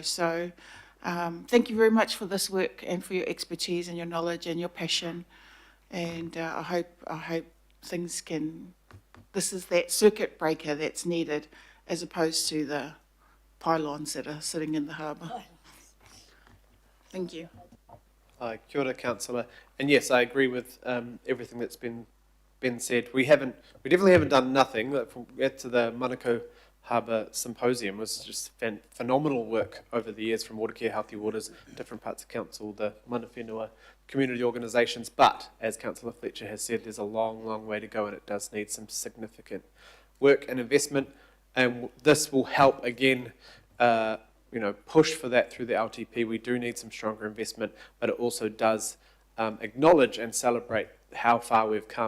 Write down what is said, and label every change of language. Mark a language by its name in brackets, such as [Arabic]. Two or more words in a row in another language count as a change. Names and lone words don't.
[English] So thank you very much for this work and for your expertise and your knowledge and your passion. And I hope things can, this is that circuit breaker that's needed, as opposed to the pylons that are sitting in the harbour. Thank you. [Māori] Kia ora, [English] Councillor. And yes, I agree with everything that's been said. We definitely haven't done nothing. From get to the Manukau Harbour Symposium was just phenomenal work over the years, from Watercare, Healthy Waters, different parts of council, the [Māori] mana whenua [English] community organisations. But as Councillor Fletcher has said, there's a long, long way to go, and it does need some significant work and investment. And this will help again, push for that through the LTP. We do need some stronger investment, but it also does acknowledge and celebrate how far we've come.